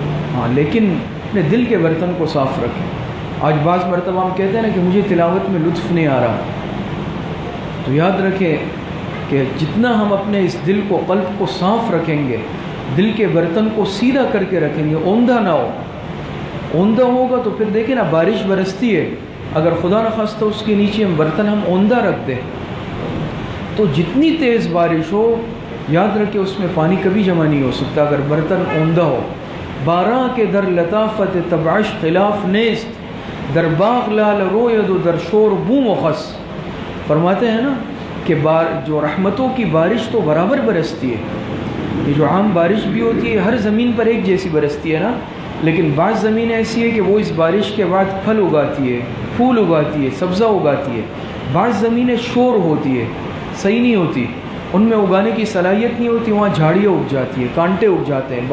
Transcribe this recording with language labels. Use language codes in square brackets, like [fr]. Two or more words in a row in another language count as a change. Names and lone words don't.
[ur] ہاں لیکن اپنے دل کے برتن کو صاف رکھیں۔ آج بعض مرتبہ ہم کہتے ہیں نا کہ مجھے تلاوت میں لطف نہیں آ رہا، تو یاد رکھیں کہ جتنا ہم اپنے اس دل کو، قلب کو صاف رکھیں گے، دل کے برتن کو سیدھا کر کے رکھیں گے، اوندھا نہ ہو۔ اوندھا ہوگا تو پھر دیکھیں نا بارش برستی ہے، اگر خدا نخواستہ اس کے نیچے ہم برتن ہم اوندھا رکھ دیں تو جتنی تیز بارش ہو، یاد رکھیں اس میں پانی کبھی جمع نہیں ہو سکتا اگر برتن اوندھا ہو۔ [fa] بارہ کے در لطافت تبعش خلاف نیست، در باغ لال روید و در شور بوم و خس۔ [ur] فرماتے ہیں نا کہ جو رحمتوں کی بارش تو برابر برستی ہے، یہ جو عام بارش بھی ہوتی ہے ہر زمین پر ایک جیسی برستی ہے نا، لیکن بعض زمین ایسی ہے کہ وہ اس بارش کے بعد پھل اگاتی ہے، پھول اگاتی ہے، سبزہ اگاتی ہے۔ بعض زمینیں شور ہوتی ہے، صحیح نہیں ہوتی، ان میں اگانے کی صلاحیت نہیں ہوتی، وہاں جھاڑیاں اگ جاتی ہیں، کانٹے اگ جاتے ہیں۔